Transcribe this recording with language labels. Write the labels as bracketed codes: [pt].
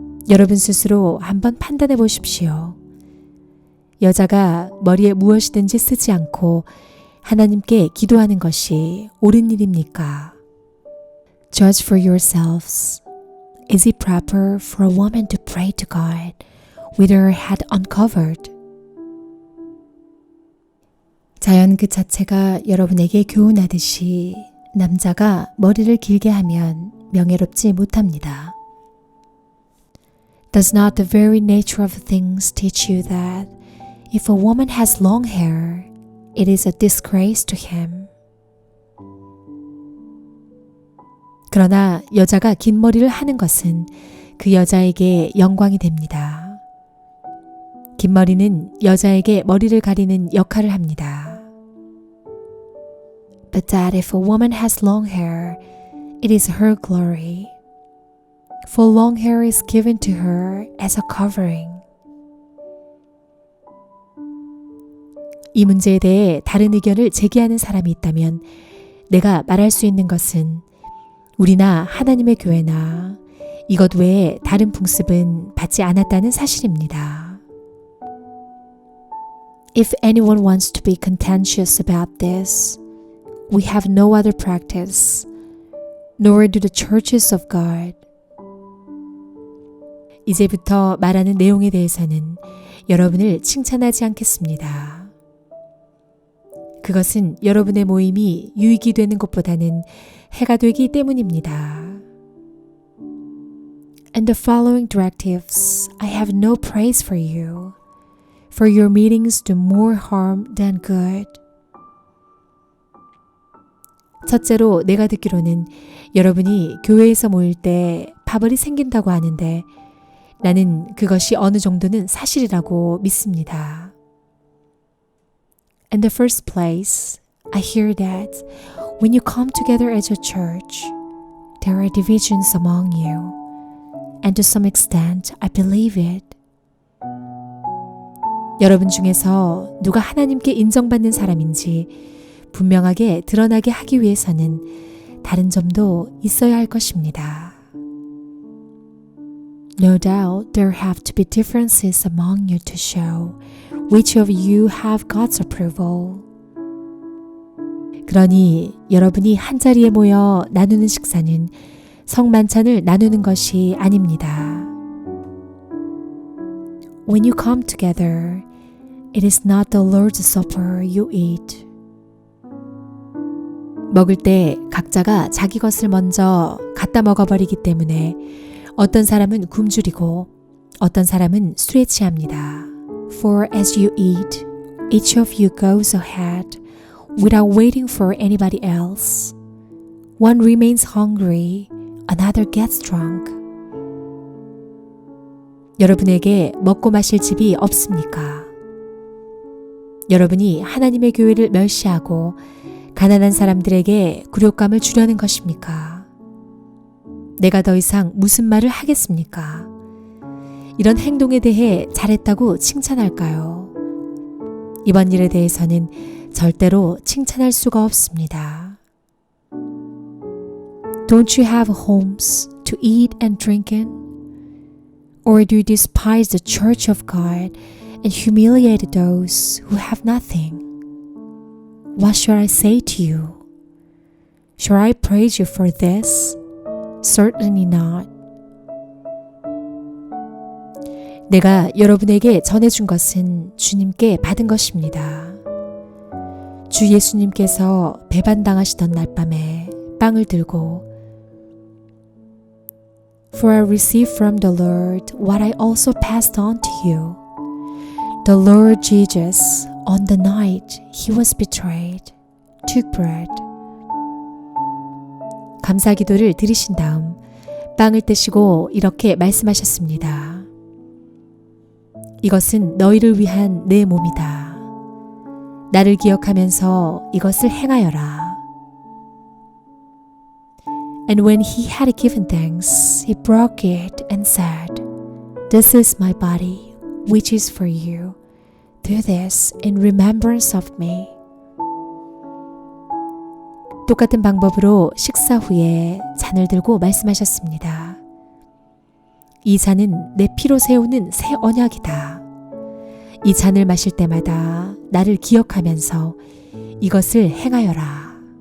[ko] 여러분 스스로 한번 판단해 보십시오. 여자가 머리에 무엇이든지 쓰지 않고 하나님께 기도하는 것이 옳은 일입니까? [en] Judge for yourselves. Is it proper for a woman to pray to God with her head uncovered? [ko] 자연 그 자체가 여러분에게 교훈하듯이 남자가 머리를 길게 하면 명예롭지 못합니다. [en] Does not the very nature of things teach you that if a woman has long hair, it is a disgrace to him? [ko] 그러나 여자가 긴 머리를 하는 것은 그 여자에게 영광이 됩니다. 긴 머리는 여자에게 머리를 가리는 역할을 합니다. [en] But that if a woman has long hair, it is her glory. For long hair is given to her as a covering. [ko] 이 문제에 대해 다른 의견을 제기하는 사람이 있다면 내가 말할 수 있는 것은 우리나 하나님의 교회나 이것 외에 다른 풍습은 받지 않았다는 사실입니다. [en] If anyone wants to be contentious about this, we have no other practice, nor do the churches of God. [ko] 이제부터 말하는 내용에 대해서는 여러분을 칭찬하지 않겠습니다. 그것은 여러분의 모임이 유익이 되는 것보다는 해가 되기 때문입니다. [en] And the following directives, I have no praise for you, for your meetings do more harm than good. [ko] 첫째로 내가 듣기로는 여러분이 교회에서 모일 때 파벌이 생긴다고 하는데 나는 그것이 어느 정도는 사실이라고 믿습니다. [en] In the first place, I hear that when you come together as a church, there are divisions among you, and to some extent, I believe it. [ko] 여러분 중에서 누가 하나님께 인정받는 사람인지 분명하게 드러나게 하기 위해서는 다른 점도 있어야 할 것입니다. [en] No doubt there have to be differences among you to show which of you have God's approval. [ko] 그러니 여러분이 한자리에 모여 나누는 식사는 성만찬을 나누는 것이 아닙니다. [en] When you come together, it is not the Lord's Supper you eat. [ko] 먹을 때 각자가 자기 것을 먼저 갖다 먹어버리기 때문에 어떤 사람은 굶주리고 어떤 사람은 술에 취합니다. [en] For as you eat, each of you goes ahead without waiting for anybody else. One remains hungry, another gets drunk. [ko] 여러분에게 먹고 마실 집이 없습니까? 여러분이 하나님의 교회를 멸시하고 가난한 사람들에게 굴욕감을 주려는 것입니까? 내가 더 이상 무슨 말을 하겠습니까? 이런 행동에 대해 잘했다고 칭찬할까요? 이번 일에 대해서는 절대로 칭찬할 수가 없습니다. [en] Don't you have homes to eat and drink in? Or do you despise the church of God and humiliate those who have nothing? What shall I say to you? Shall I praise you for this? Certainly not. [ko] 내가 여러분에게 전해준 것은 주님께 받은 것입니다. 주 예수님께서 배반당하시던 날밤에 빵을 들고 [en] For I received from the Lord what I also passed on to you. The Lord Jesus, on the night he was betrayed, took bread. [ko] 감사기도를 드리신 다음 빵을 떼시고 이렇게 말씀하셨습니다. 이것은 너희를 위한 내 몸이다. 나를 기억하면서 이것을 행하여라. [en] And when he had given thanks, he broke it and said, This is my body, which is for you. Do this in remembrance of me. [ko] 똑같은 방법으로 식사 후에 잔을 들고 말씀하셨습니다. 이 잔은 내 피로 세우는 새 언약이다. 이 잔을 마실 때마다 나를 기억하면서 이것을 행하여라.